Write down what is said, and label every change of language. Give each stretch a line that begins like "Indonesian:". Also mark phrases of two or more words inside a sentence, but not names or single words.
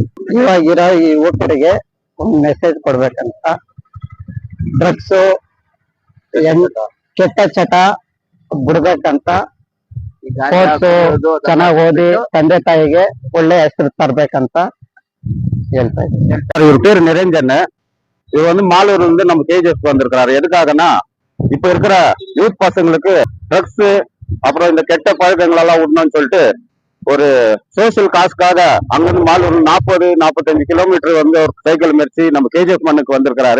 Kannada: ಇವಾಗಿರೋ ಈ ಯುವಕರಿಗೆ ಒಂದು ಮೆಸೇಜ್ ಕೊಡ್ಬೇಕಂತ, ಡ್ರಗ್ಸ್ ಕೆಟ್ಟ ಚಟ ಬಿಡ್ಬೇಕಂತ, ಚೆನ್ನಾಗಿ ಓದಿ ತಂದೆ ತಾಯಿಗೆ ಒಳ್ಳೆ ಹೆಸರು ತರ್ಬೇಕಂತ ಹೇಳ್ತಾ ಇದ್ದೀನಿ.
Tamil: இவர் பேரு நிரஞ்சன். இவர் வந்து மாலூர் வந்து நம்ம கேஜிஎஃப் வந்திருக்கிறாரு. எதுக்காகனா இப்ப இருக்கிற யூத் பசங்களுக்கு ட்ரக்ஸ் அப்புறம் இந்த கெட்ட பழக்கங்கள் எல்லாம் விடணும்னு சொல்லிட்டு ஒரு சோசியல் காசுக்காக அங்கிருந்து மாலூர் 40-45 கிலோமீட்டர் வந்து ஒரு சைக்கிள் முயற்சி நம்ம கேஜிஎஃப் மண்ணுக்கு வந்திருக்கிறாரு.